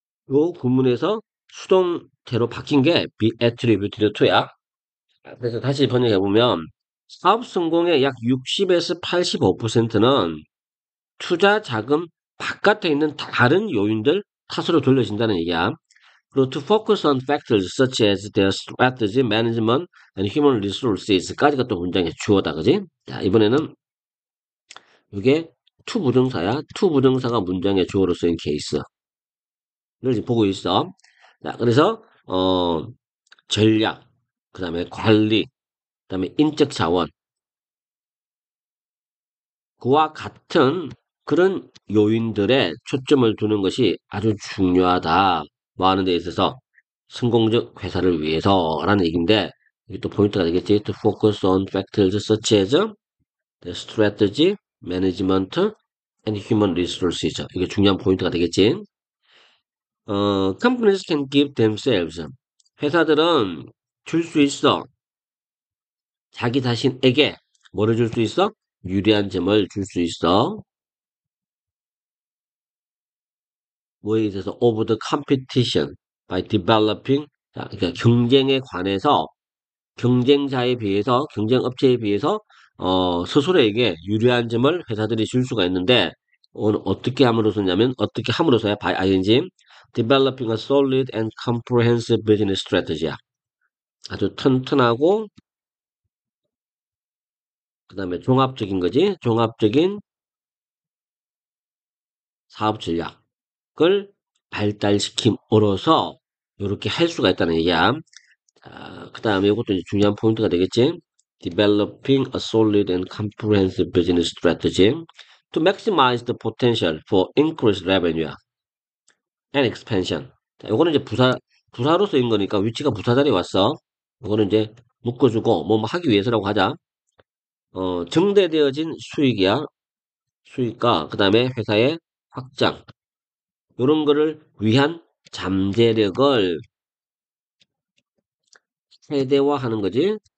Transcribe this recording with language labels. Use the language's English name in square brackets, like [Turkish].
[Korean] 요 구문에서 수동태로 바뀐 게 [English] be attributed to [Korean] 야. 그래서 다시 번역해보면, 사업 성공의 약 60에서 85%는 투자 자금 바깥에 있는 다른 요인들 탓으로 돌려진다는 얘기야. 그리고 [English] to focus on factors such as their strategy, management, and human resources까지가 [Korean] 또 문장의 주어다, 그지? 자, 이번에는 이게 to 부정사야. to 부정사가 문장의 주어로 쓰인 케이스를 지금 보고 있어. 자, 그래서 어, 전략, 그 다음에 관리, 그 다음에 인적 자원, 그와 같은 그런 요인들에 초점을 두는 것이 아주 중요하다. 뭐 하는 데 있어서 성공적 회사를 위해서라는 얘기인데, 이게 또 포인트가 되겠지. [English] To focus on factors such as the strategy, management, and human resources. [Korean] 이게 중요한 포인트가 되겠지. [English] companies can give themselves. [Korean] 회사들은 줄 수 있어. 자기 자신에게 뭐를 줄 수 있어? 유리한 점을 줄 수 있어. 뭐에 있어서 [English] of the competition by developing. [Korean] 자, 그러니까 경쟁에 관해서 경쟁자에 비해서 경쟁업체에 비해서 스스로에게 유리한 점을 회사들이 줄 수가 있는데 어떻게 함으로써냐면 어떻게 함으로써야 [English] by ing developing a solid and comprehensive business strategy [Korean] 야. 아주 튼튼하고 그다음에 종합적인 거지. 종합적인 사업 전략을 발달시킴으로써 이렇게 할 수가 있다는 얘기야. 그다음에 이것도 이제 중요한 포인트가 되겠지. [English] Developing a solid and comprehensive business strategy to maximize the potential for increased revenue and expansion. [Korean] 자, 요거는 이제 부사로 쓰인 거니까 위치가 부사 자리에 왔어. 요거는 이제 묶어주고 뭐 하기 위해서라고 하자. 증대되어진 수익이야. 수익과 그다음에 회사의 확장. 요런 거를 위한 잠재력을 최대화하는 거지.